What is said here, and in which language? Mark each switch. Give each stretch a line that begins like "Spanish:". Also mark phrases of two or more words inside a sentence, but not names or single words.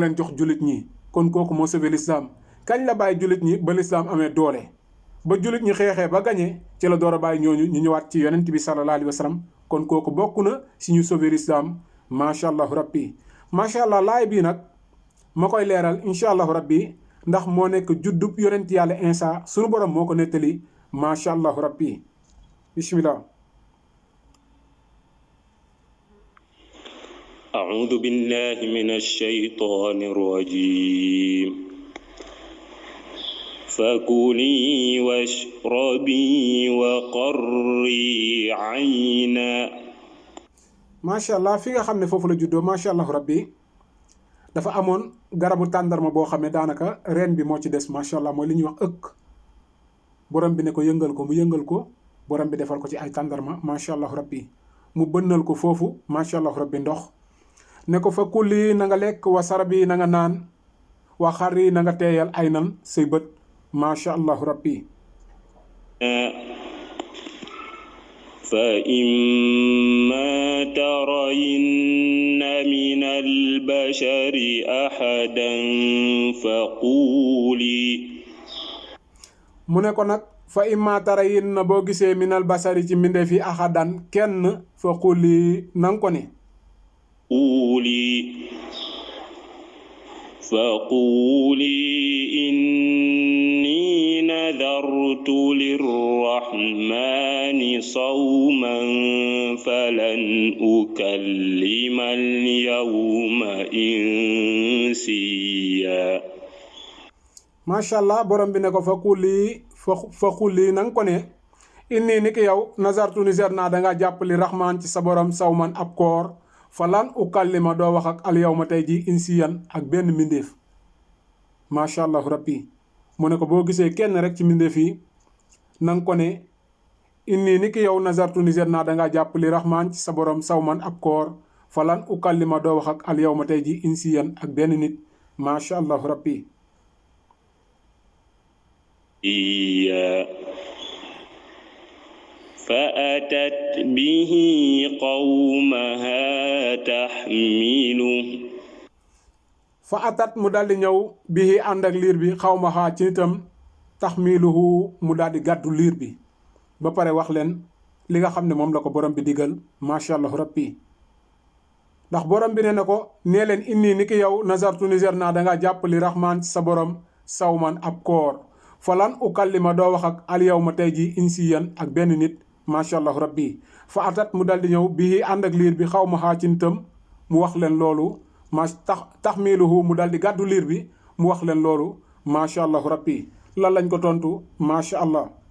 Wolof: leen jox jullit ñi kon kooku moo
French: sauvé l'islam
Wolof: kañ la bàyyi jullit ñi ba l'islam amee doole ba jullit ñi xeexee ba gañee ci la door a bàyyi ñooñu ñu ñëwaat ci yonent bi
Arabic: صلى الله عليه وسلم
Wolof: kon kooku bokk na si ñu
French: sauvé l'islam
Arabic: ما شاء الله ربي ما شاء الله
Wolof: laay bii nag ma koy leeral
Arabic: إن شاء الله ربي
Wolof: ndax moo nekk juddub yonent yàlla Insa sunu borom moo ko nettali
Arabic: ما شاء الله ربي بسم الله. أعوذ بالله من الشيطان الرجيم فكلي واشربي وقري عينا. ما شاء الله
Wolof: fi nga xam ne foofu la juddoo
Arabic: ما شاء الله ربي
Wolof: dafa amoon garabu tàndarma boo xam ne daanaka reen bi moo ci des
Arabic: ما شاء الله
Wolof: mooy li ñuy wax ëkk borom bi ne ko yëngal ko mu yëngal ko borom bi defal ko ci ay tàndarma
Arabic: ما شاء الله ربي
Wolof: mu bënnal ko foofu
Arabic: ما شاء الله ربي
Wolof: ndox ne ko
Arabic: فكلي
Wolof: na nga lekk
Arabic: واشربي
Wolof: na nga naan
Arabic: وقري
Wolof: na nga teeyal ay nan say bët
Arabic: ما شاء الله ربي. فإما ترين من البشر أحدا فقولي
Wolof: mu ne ko nag
Arabic: فإما ترين
Wolof: na boo gisee
Arabic: من البشر
Wolof: ci mbindeef yi ahadan kenn
Arabic: فقولي
Wolof: nang ko ne
Arabic: فقولي إني نذرت للرحمن صوما فلن أكلم اليوم إنسيا. ما شاء الله
Wolof: borom bi ne ko
Arabic: فقولي
Wolof: nang ko ne inni ni ki yow nazartu niser naa dangaa jàppali rahman ci sa borom sawman ab koor
Arabic: فلن أكلم
Wolof: doo wax ak
Arabic: اليوم
Wolof: tey ji insiyan ak benn mbindeef
Arabic: ما شاء الله ربي
Wolof: mu ne ko boo gisee kenn rek ci mbindeef yi nanga ko ne inni ni ki yow nazartu niser naa dangaa jàppali rahman ci sa borom sawman ab koor
Arabic: فلن أكلم
Wolof: doo wax ak
Arabic: اليوم
Wolof: tey ji insiyan ak benn nit
Arabic: ما شاء الله ربي. فأتت به قومها تحمله
Wolof: فأتت mu daldi ñëw bihi ànd ak liir bi xawmaha ci nitam taxmiluhu mu daldi gàddu liir bi ba pare wax leen li nga xam ne moom la ko borom bi digal
Arabic: ما شاء الله ربي
Wolof: ndax borom bi ne na ko nee leen inni ni ki yow nazartu niser naa dangaa jàppali rahman ci sa borom sawman ab koor
Arabic: فلن أكلم
Wolof: doo wax ak
Arabic: اليوم
Wolof: tey ji insiyan ak benn nit
Arabic: ما شاء الله ربي فأتت
Wolof: mu daldi ñëw bii ànd ak liir bi xaw ma xaa ci nitam mu wax leen loolu taxmiluhu mu daldi gàddu liir bi mu wax leen loolu
Arabic: ما شاء الله ربي
Wolof: lan lañ ko tontu
Arabic: ما شاء الله.